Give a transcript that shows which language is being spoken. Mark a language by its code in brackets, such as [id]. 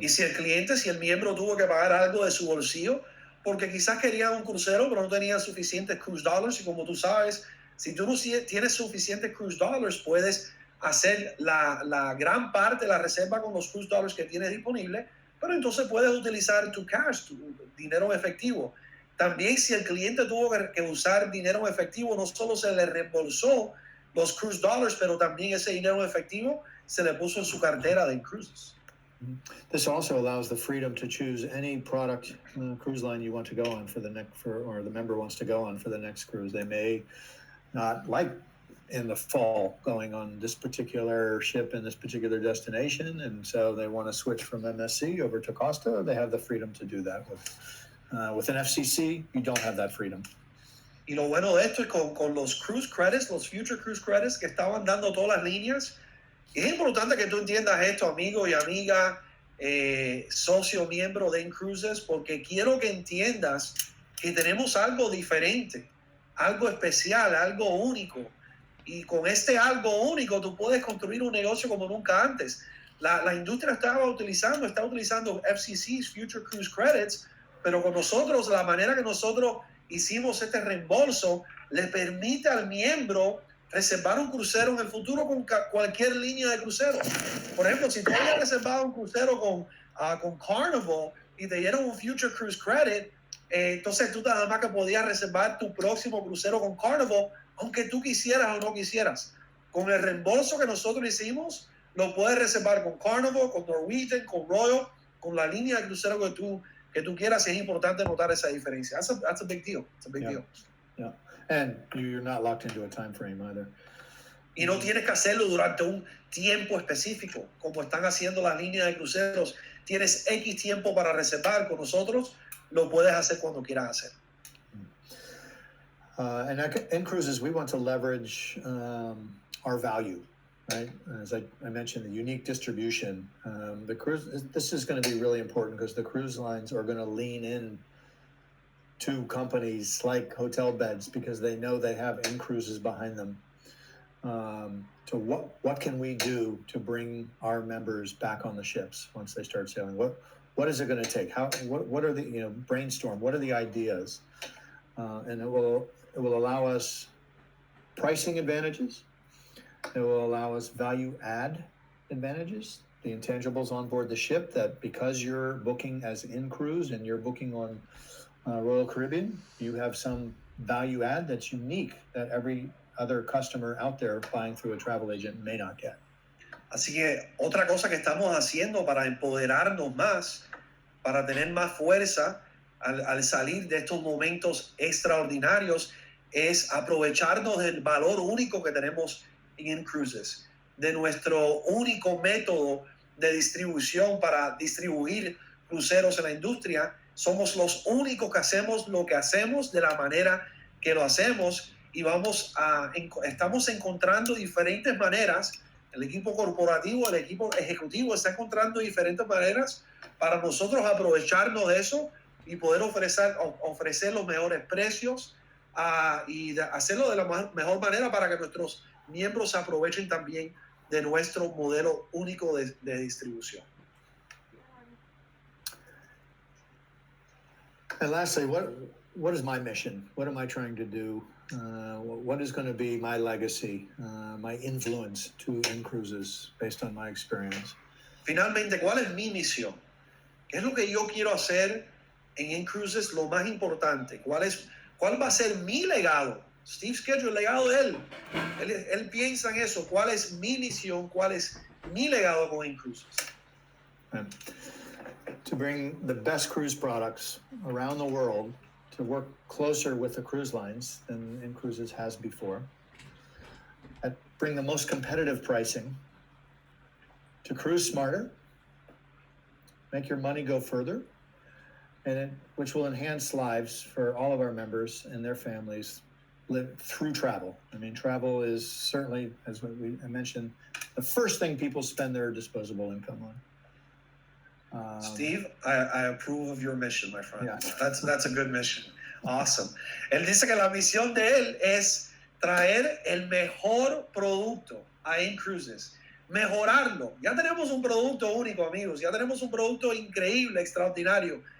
[es] Y si el miembro tuvo que pagar algo de su bolsillo, porque quizás quería un crucero, pero no tenía suficientes cruise dollars, y como tú sabes, si tú no tienes suficientes cruise dollars, puedes hacer la gran parte de la reserva con los cruise dollars que tienes disponible, pero entonces puedes utilizar tu cash, tu dinero en efectivo. También si el cliente tuvo que usar dinero en efectivo, no solo se le reembolsó los cruise dollars, pero también ese dinero en efectivo se le puso en su cartera de Incruises. [en] This also allows the freedom to choose any product cruise line you want to go on or the member wants to go on for the next cruise. They may not like in the fall going on this particular ship in this particular destination, and so they want to switch from MSC over to Costa. They have the freedom to do that. With an FCC, you don't have that freedom. [es] Y lo bueno de esto es con los cruise credits, los future cruise credits que estaban dando todas las líneas. Es importante que tú entiendas esto, amigo y amiga, socio, miembro de Incruises, porque quiero que entiendas que tenemos algo diferente, algo especial, algo único. Y con este algo único tú puedes construir un negocio como nunca antes. La industria está utilizando FCCs, Future Cruise Credits, pero con nosotros, la manera que nosotros hicimos este reembolso, le permite al miembro reservar un crucero en el futuro con cualquier línea de crucero. Por ejemplo, si tú habías reservado un crucero con Carnival y te dieron un Future Cruise Credit, entonces tú nada más que podías reservar tu próximo crucero con Carnival, aunque tú quisieras o no quisieras. Con el reembolso que nosotros hicimos, lo puedes reservar con Carnival, con Norwegian, con Royal, con la línea de crucero que tú quieras. Es importante notar esa diferencia. [en] That's a big deal. It's a big deal. Yeah. And you're not locked into a time frame either. [es] Y no tienes que hacerlo durante un tiempo específico, como están haciendo las líneas de cruceros. Tienes X tiempo para reservar. Con nosotros lo puedes hacer cuando quieras hacer. [en] And in Cruises, we want to leverage our value, right? As I mentioned, the unique distribution. This is going to be really important because the cruise lines are going to lean in to companies like hotel beds because they know they have Incruises behind them. So what can we do to bring our members back on the ships once they start sailing? What is it going to take? What are the brainstorm? What are the ideas? And it will allow us pricing advantages. It will allow us value add advantages. The intangibles on board the ship that because you're booking as Incruise and you're booking on Royal Caribbean, you have some value add that's unique that every other customer out there buying through a travel agent may not get. [es] Así que otra cosa que estamos haciendo para empoderarnos más, para tener más fuerza al salir de estos momentos extraordinarios, es aprovecharnos del valor único que tenemos en Incruises, de nuestro único método de distribución para distribuir cruceros en la industria. Somos los únicos que hacemos lo que hacemos de la manera que lo hacemos y estamos encontrando diferentes maneras. El equipo corporativo, el equipo ejecutivo está encontrando diferentes maneras para nosotros aprovecharnos de eso y poder ofrecer los mejores precios, y hacerlo de la mejor manera para que nuestros miembros aprovechen también de nuestro modelo único de distribución. [en] And lastly, what is my mission? What am I trying to do? What is going to be my legacy, my influence to Incruises based on my experience? [es] Finalmente, ¿cuál es mi misión? ¿Qué es lo que yo quiero hacer en Incruises? Lo más importante. ¿Cuál va a ser mi legado? Steve Schedule, el legado de él. Él piensa en eso. ¿Cuál es mi misión? ¿Cuál es mi legado con Incruises? [en] To bring the best cruise products around the world, to work closer with the cruise lines than Incruises has before, bring the most competitive pricing, to cruise smarter, make your money go further, which will enhance lives for all of our members and their families live through travel. I mean, travel is certainly, as I mentioned, the first thing people spend their disposable income on. Steve, I approve of your mission, my friend. Yeah. That's a good mission. Awesome. [es] Él dice que la misión de él es traer el mejor producto a Incruises, mejorarlo. Ya tenemos un producto único, amigos. Ya tenemos un producto increíble, extraordinario.